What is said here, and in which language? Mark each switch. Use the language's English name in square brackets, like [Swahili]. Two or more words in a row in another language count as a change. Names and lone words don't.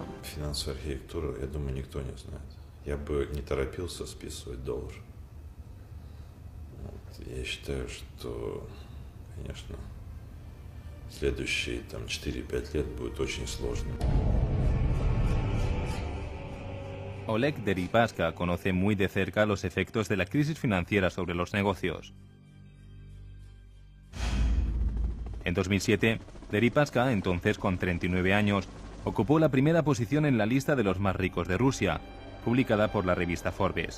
[Russian] Финансовую архитектуру, я думаю, никто не знает. Я бы не торопился списывать доллар. Я считаю, что, конечно, следующие 4-5 лет будет очень сложно. [Spanish] Oleg Deripaska conoce muy de cerca los efectos de la crisis financiera sobre los negocios. En 2007, Deripaska, entonces con 39 años, ocupó la primera posición en la lista de los más ricos de Rusia, publicada por la revista Forbes.